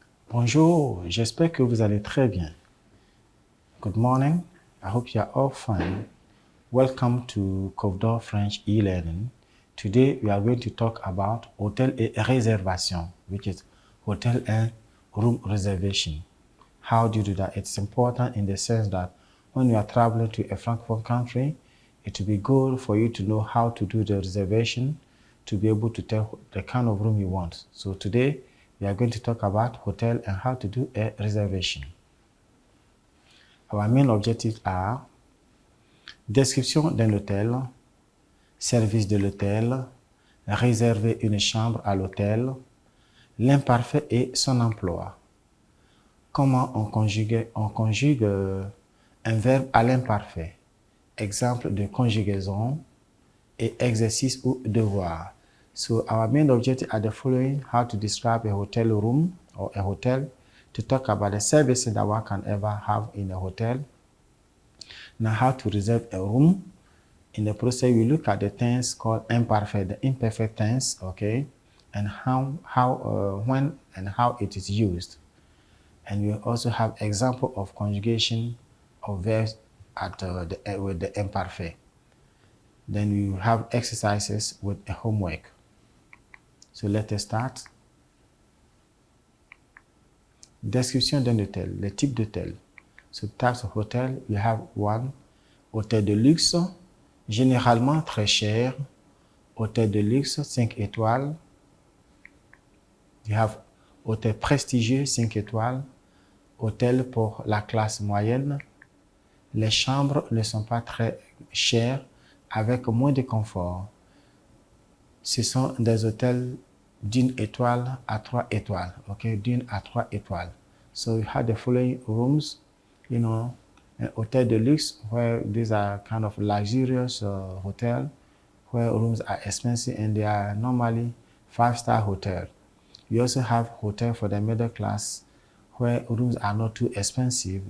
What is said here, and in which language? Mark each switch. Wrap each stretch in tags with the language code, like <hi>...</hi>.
<fr>Bonjour, j'espère que vous allez très bien.</fr> <en>Good morning, I hope you are all fine. Welcome to Covdor French e-learning. Today we are going to talk about</en> <fr>hotel et réservation,</fr> <en>which is hotel and room reservation. How do you do that? It's important in the sense that when you are traveling to a Francophone country, it will be good for you to know how to do the reservation to be able to tell the kind of room you want. So today we are going to talk about hotel and how to do a reservation. Our main objectives are</en> <fr>description d'un hôtel, service de l'hôtel, réserver une chambre à l'hôtel, l'imparfait et son emploi. Comment on conjugue un verbe à l'imparfait. Exemple de conjugaison et exercice ou devoir.</fr> <en>So our main objective are the following: how to describe a hotel room or a hotel, to talk about the services that one can ever have in a hotel. Now, how to reserve a room. In the process, we look at the tense called imperfect, the imperfect tense, okay, and when and how it is used. And we also have example of conjugation of verbs with the imperfect. Then we have exercises with a homework. So let us start.</en> <fr>Description d'un hôtel, le type d'hôtel.</fr> <en>So types of hotel, we have one,</en> <fr>hôtel de luxe, généralement très cher. Hôtel de luxe 5 étoiles.</fr> <en>We have</en> <fr>hôtel prestigieux 5 étoiles. Hôtel pour la classe moyenne. Les chambres ne sont pas très chères, avec moins de confort. Ce sont des hôtels d'une étoile à 3 étoiles, okay, d'une à 3 étoiles.</fr> <en>So we have the following rooms, you know, an hotel de luxe, where these are kind of luxurious hotel, where rooms are expensive and they are normally 5-star hotel. We also have hotel for the middle class, where rooms are not too expensive.</en>